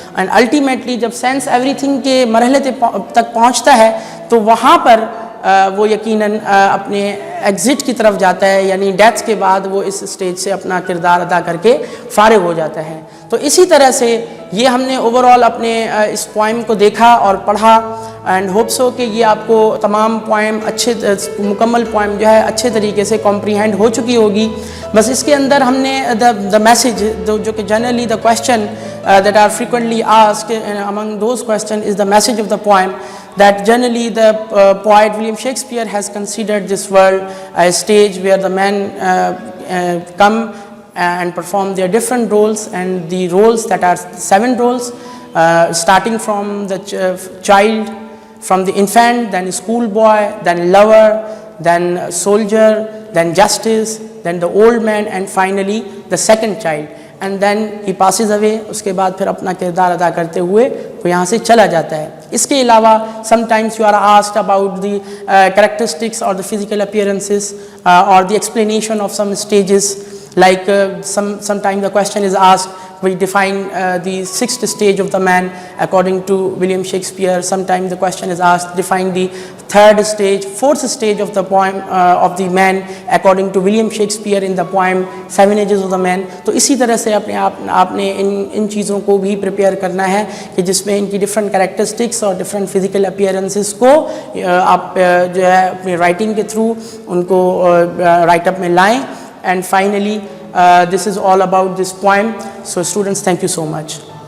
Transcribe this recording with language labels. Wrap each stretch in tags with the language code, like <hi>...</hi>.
<en>and ultimately</en> <ur>جب</ur> <en>sense everything</en> <ur>کے مرحلے تک پہنچتا ہے تو وہاں پر وہ یقیناً اپنے ایگزٹ کی طرف جاتا ہے, یعنی ڈیتھ کے بعد وہ اس اسٹیج سے اپنا کردار ادا کر کے فارغ ہو جاتا ہے. تو اسی طرح سے یہ ہم نے اوور آل اپنے اس پوائم کو دیکھا اور پڑھا,</ur> <en>and hope so</en> <ur>کہ یہ آپ کو تمام پوائم مکمل پوائم جو ہے اچھے طریقے سے کمپریہینڈ ہو چکی ہوگی. بس اس کے اندر ہم نے دا میسیج جو کہ generally the question</ur> <en>that are frequently asked, and among those questions is the message of the poem, that generally the poet William Shakespeare has considered this world a stage where the men come and perform their different roles, and the roles that are 7 roles, starting from the child, from the infant, then schoolboy, then lover, then soldier, then justice, then the old man, and finally the second child. And then he passes away,</en> <ur>اس کے بعد پھر اپنا کردار ادا کرتے ہوئے وہ یہاں سے چلا جاتا ہے.</ur> <en>اس کے علاوہ sometimes you are asked about the characteristics اور دی فزیکل اپیئرنسز اور the explanation of some stages, like sometime the question is asked, we define the 6th stage of the man according to William Shakespeare. Sometime the question is asked, define the 3rd stage, 4th stage of the poem of the man according to William Shakespeare in the poem 7 Ages of the Man.</en> <ur>تو اسی طرح سے آپ نے ان چیزوں کو بھی prepare کرنا ہے کہ جس میں ان کی ڈفرینٹ کریکٹرسٹکس اور ڈفرینٹ فزیکل اپیئرنسز کو آپ جو ہے اپنی رائٹنگ کے تھرو ان کو رائٹ اپ میں لائیں.</ur> <en>And finally, this is all about this poem. So students, thank you so much.</en>